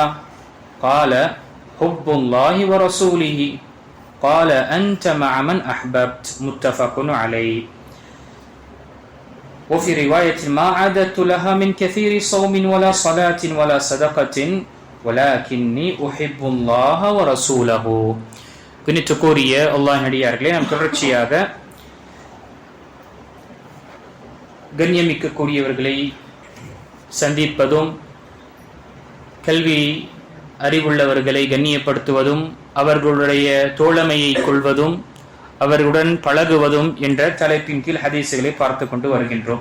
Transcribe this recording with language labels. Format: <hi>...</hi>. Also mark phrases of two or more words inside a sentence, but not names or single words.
<ar>قال حب الله ورسوله. قال أنت مع من أحببت. متفق عليه. وفي رواية ما أعددت لها من كثير صوم ولا صلاة ولا صدقة ولكني أحب الله ورسوله.</ar> <ta>கண்ணியத்துக்குரிய அல்லாஹ் நடிகார்களே, நாம் தொடர்ச்சியாக கண்ணியமிக்கக்கூடியவர்களை சந்திப்பதும் கல்வி அறிவுள்ளவர்களை கண்ணியப்படுத்துவதும் அவர்களுடைய தோழமையை கொள்வதும் அவர்களுடன் பழகுவதும் என்ற தலைப்பின் கீழ் ஹதீஸுகளை பார்த்து கொண்டு வருகின்றோம்.</ta>